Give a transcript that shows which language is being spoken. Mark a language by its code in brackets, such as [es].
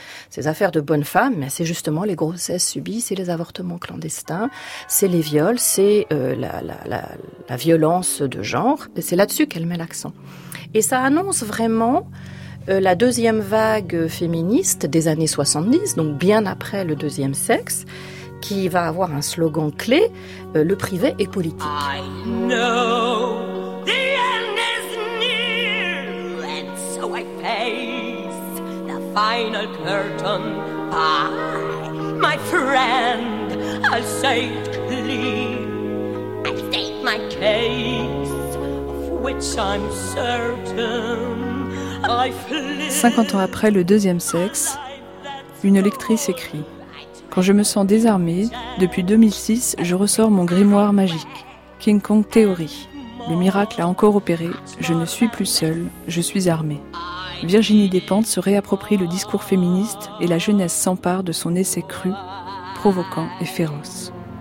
[fr] Ces affaires de bonne femme, c'est justement les grossesses subies, c'est les avortements clandestins, c'est les viols, c'est la violence de genre. Et c'est là-dessus qu'elle met l'accent. Et ça annonce vraiment la deuxième vague féministe des années 70, donc bien après le deuxième sexe, qui va avoir un slogan clé, le privé est politique. [en] I know the end is near, and so I face the final curtain. Bye, my friend, I'll say it clear. I state my case, of which I'm certain. [fr] 50 ans après le deuxième sexe, une lectrice écrit « Quand je me sens désarmée, depuis 2006, je ressors mon grimoire magique. King Kong théorie. Le miracle a encore opéré. Je ne suis plus seule, je suis armée. » Virginie Despentes se réapproprie le discours féministe et la jeunesse s'empare de son essai cru, provoquant et féroce.